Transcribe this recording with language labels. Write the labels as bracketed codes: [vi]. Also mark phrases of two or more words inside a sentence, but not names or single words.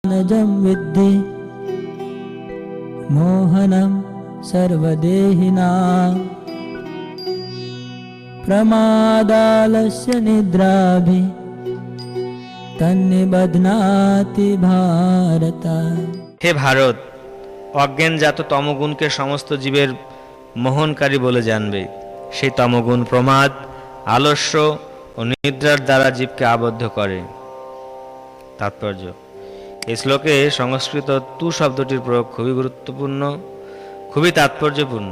[sa] नजं विद्धि मोहनं सर्वदेहिनां प्रमादालस्य निद्राभि तन्निबध्नाति भारत। [bn] হে ভারত, অজ্ঞানজাত তমগুণকে সমস্ত জীবের মোহনকারী বলে জানবে। সেই তমগুণ প্রমাদ, আলস্য ও নিদ্রার দ্বারা জীবকে আবদ্ধ করে। তাৎপর্য: এই শ্লোকে সংস্কৃত তু শব্দটির প্রয়োগ খুবই গুরুত্বপূর্ণ, খুবই তাৎপর্যপূর্ণ।